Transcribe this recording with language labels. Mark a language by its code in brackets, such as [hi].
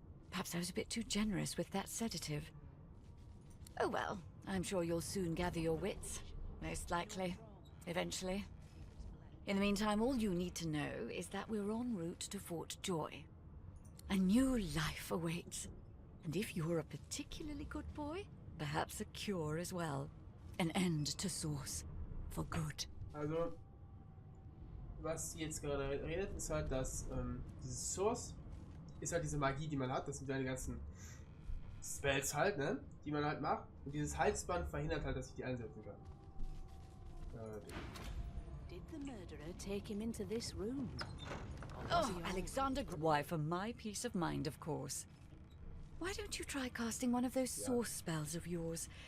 [en] Perhaps I was a bit too generous with that sedative. Oh well, I'm sure you'll soon gather your wits. Most likely. Eventually. In the meantime, all you need to know is that we're en route to Fort Joy. A new life awaits. And if you're a particularly good boy, perhaps a cure as well. An end to Source. For good. [de] Also, was sie jetzt gerade redet, ist halt, dass dieses Source ist halt diese Magie, die man hat. Das sind deine ganzen Spells halt, ne? Die man halt macht. Und dieses Halsband verhindert halt, dass ich die einsetzen kann. [en] Did the murderer take him into this room? Oh, Alexander, why, for my peace of mind, of course. Why don't you try casting one of those source spells of yours?